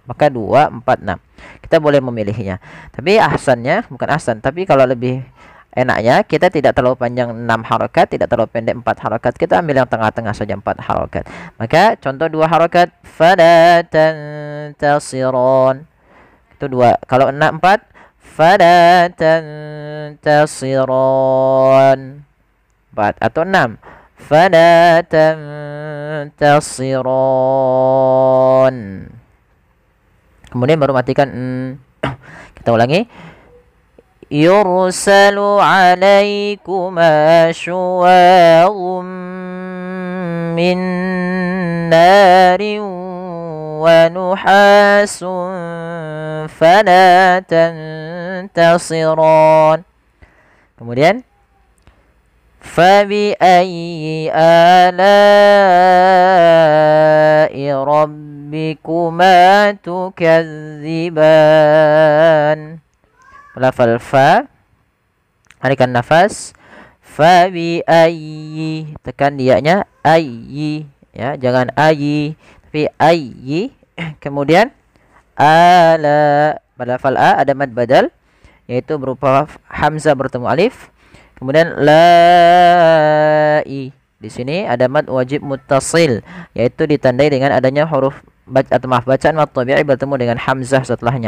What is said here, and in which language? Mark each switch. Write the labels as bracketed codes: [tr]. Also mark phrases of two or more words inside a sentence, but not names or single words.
[id] Maka 2, 4, 6. Kita boleh memilihnya. Tapi ahsannya, bukan ahsan, tapi kalau lebih enaknya kita tidak terlalu panjang 6 harakat, tidak terlalu pendek 4 harakat. Kita ambil yang tengah-tengah saja 4 harakat. Maka contoh 2 harakat, [ar] فلا تنتصران. [id] Itu 2. Kalau 4, [ar] فلا تنتصران. [id] 4 atau 6. [ar] فلا تنتصران. [id] Kemudian baru matikan. Kita ulangi. [ar] يرسل عليكما شواظ من نار ونحاس فلا تنتصران. Kemudian فبأي آلاء ربكما تكذبان. [id] Lafal fa, harikan nafas. [ar] فبأي, [id] tekan dianya ayyi, ya, jangan ayyi tapi ayyi. Kemudian ala, pada lafal a ada [ar] مد بدل [id] yaitu berupa hamzah bertemu alif. Kemudian lai, di sini ada [ar] مد واجب متصل [id] yaitu ditandai dengan adanya huruf bacaan [ar] مد طبيعي [id] bertemu dengan hamzah setelahnya.